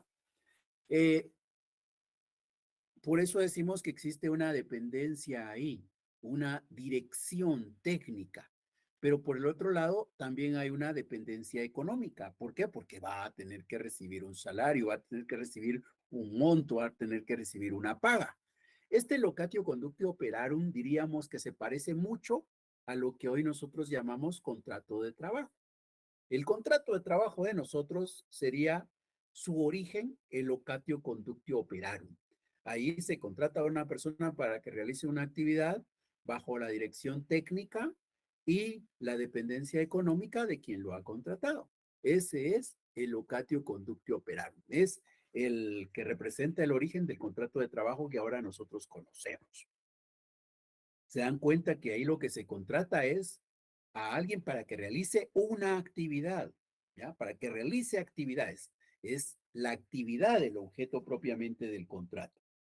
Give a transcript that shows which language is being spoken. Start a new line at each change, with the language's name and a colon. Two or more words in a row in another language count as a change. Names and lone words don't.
Spanish: Eh, por eso decimos que existe una dependencia ahí, una dirección técnica. Pero por el otro lado, también hay una dependencia económica. ¿Por qué? Porque va a tener que recibir un salario, va a tener que recibir un monto, va a tener que recibir una paga. Este
Latin: locatio conductio operarum
Spanish: diríamos que se parece mucho a lo que hoy nosotros llamamos contrato de trabajo. El contrato de trabajo de nosotros sería su origen, el
Latin: locatio conductio operarum.
Spanish: Ahí se contrata a una persona para que realice una actividad bajo la dirección técnica y la dependencia económica de quien lo ha contratado. Ese es el
Latin: locatio conductio operarum.
Spanish: Es el que representa el origen del contrato de trabajo que ahora nosotros conocemos. Se dan cuenta que ahí lo que se contrata es a alguien para que realice una actividad, ¿ya? Para que realice actividades. Es la actividad del objeto propiamente del contrato.